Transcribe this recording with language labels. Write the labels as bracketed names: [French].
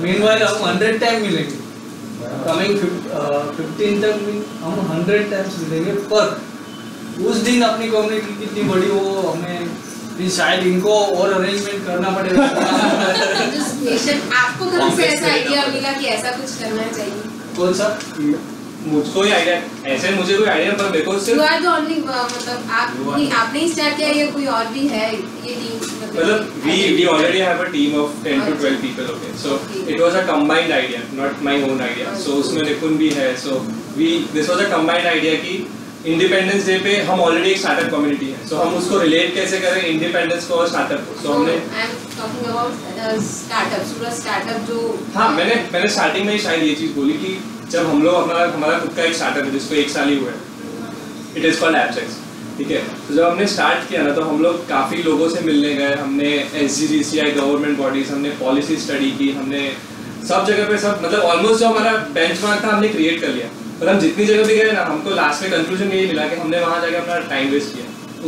[Hindi] Meanwhile हम 100 time मिलेंगे, coming 15 तक हम 100 टाइम्स मिलेंगे, पर उस दिन अपनी कम्युनिटी कितनी बड़ी हो हमें फिर शायद इनको और अरेंजमेंट करना पड़ेगा। आपको कहाँ से ऐसा आइडिया मिला कि ऐसा कुछ करना चाहिए? कौन सा? मुझको ही आइडिया, ऐसे मुझे कोई आइडिया पर मेरे को सिर्फ [English] You are the only [Hindi] मतलब आपने ही स्टार्ट किया या कोई और भी है ये टीम? मतलब [English] we already have a team of 10 to 12 people, okay, so it was a combined idea, not my own idea, [Hindi] so उसमें निपुण भी है, [English] so this was a combined idea [Hindi] कि इंडिपेंडेंस डे पे हम ऑलरेडी एक स्टार्टअप कम्युनिटी है, so हम उसको रिलेट कैसे करें इंडिपेंडेंस को और स्टार्टअप को, so हमने [English] talking about [Hindi] startup, Surat startup जो हाँ मैंने स्टार्टिंग में ही शायद ये चीज़ बोली कि जब हम लोग हमारा खुद का एक स्टार्टअप है जिसको 1 साल ही हुआ है, [English] it is called [Hindi] एपसेक्स, ठीक है। तो जब हमने स्टार्ट किया ना तो हम लोग काफ़ी लोगों से मिलने गए, हमने SGGCI गवर्नमेंट बॉडीज, हमने पॉलिसी स्टडी की, हमने सब जगह पे सब मतलब ऑलमोस्ट जो हमारा बेंचमार्क था हमने क्रिएट कर लिया, पर हम जितनी जगह भी गए ना हमको लास्ट में कंक्लूजन यही मिला कि हमने वहाँ जाकर अपना टाइम वेस्ट किया।